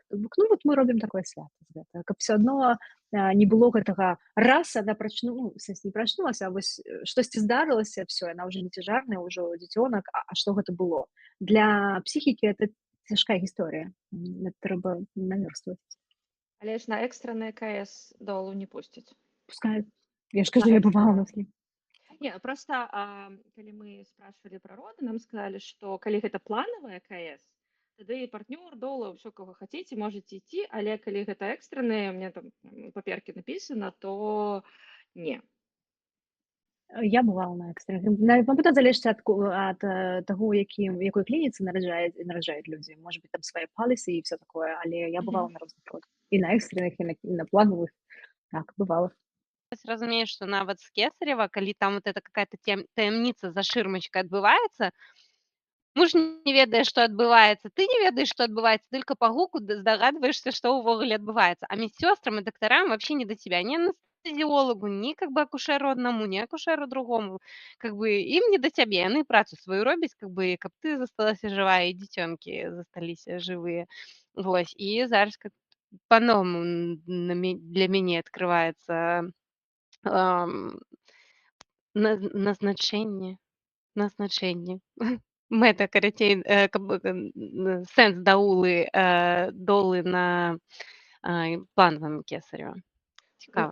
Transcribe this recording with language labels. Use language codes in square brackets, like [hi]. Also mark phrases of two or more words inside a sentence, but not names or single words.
[be] Ну вот мы робім такое свята з гэта, каб все адно не было гэтага раз, она не прачнулася, а вось штосьці здарылася, все, яна ўжо не цяжарная, ўжо дзіцёнак, а што гэта было? Для псіхікі это цяжкая гісторыя. Трэба намёрстваць. Але ж на экстранны КС долу не пусцяць. Пускай. Я ж кажу, я бывала на такім. [ru] Не, просто калі мы спрашивали про роды, нам сказали, [be] што калі гэта планавая КС, тады партнёр, дола, ўсё, кого хацеце, можаце ісці, але калі гэта экстранныя, мне там паперкі напісана, то не. Я бывала на экстрэнных. Потом залежыць ад таго, якой клініцы нараджаюць людзі. Можа быць, там свае палісы і [ru] все такое, [be] але я бывала на розных родах. І на экстрэнных, і на планавых. Так, бывала. Разумееш, што нават з кесарева, калі там [ru] вот это какая-то [be] таямніца за шырмачкай адбываецца, муж не ведае, што адбываецца, ты не ведаеш, што адбываецца, [ru] только по [be] гуку здагадваешься, што ўвогуле адбываецца. [ru] А медсёстрам [be] і дактарам [ru] вообще не до тебя, ни анестезиологу, ни как бы акушеру одному, ни акушеру другому. Как бы им не до [be] цябе, яны працу сваю робяць, [ru] как бы, [be] каб ты засталася жывая, і дзіцёнкі засталіся жывыя. Вось, і зараз [ru] как по-новому [be] для мяне открываецца назначэнне. Мэта, карацей, сэнс долы на планавым кесарева. Цікава.